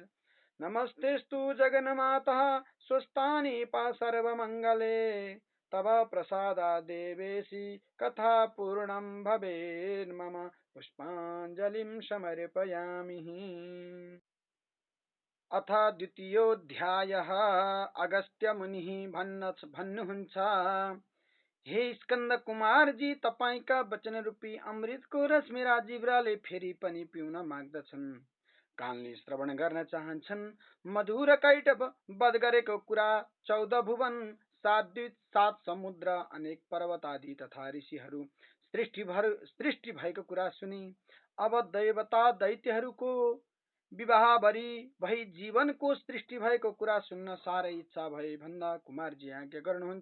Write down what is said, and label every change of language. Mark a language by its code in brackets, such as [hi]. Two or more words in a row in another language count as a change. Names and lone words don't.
[sa] नमस्तेस्तु जगन्मातः स्वस्थानि सर्वमङ्गले तव प्रसादात् देवेशि कथा पूर्णं भवेत् मम पुष्पाञ्जलिं समर्पयामि। अथ द्वितीयोऽध्यायः। [ne] अगस्त्यमुनिः भन्नुहुन्छ, हे स्कंद कुमार जी, तपाईका वचन रूपी अमृतको रस मेरा जिब्राले फेरि पनि पिउन माग्दछन्। कानले श्रवण गर्न चाहन्छन्। मधुर कैटभ वध गरेको कुरा 14 भुवन 7 द्वीप 7 समुद्र अनेक पर्वत आदि तथा ऋषिहरू सृष्टि भएको कुरा सुनि अब देवता दैत्यहरूको विवाह भई जीवनको सृष्टि भएको कुरा सुन्न साह्रै इच्छा भए भन्दा कुमारजी आज्ञा गर्नुहुन्छ।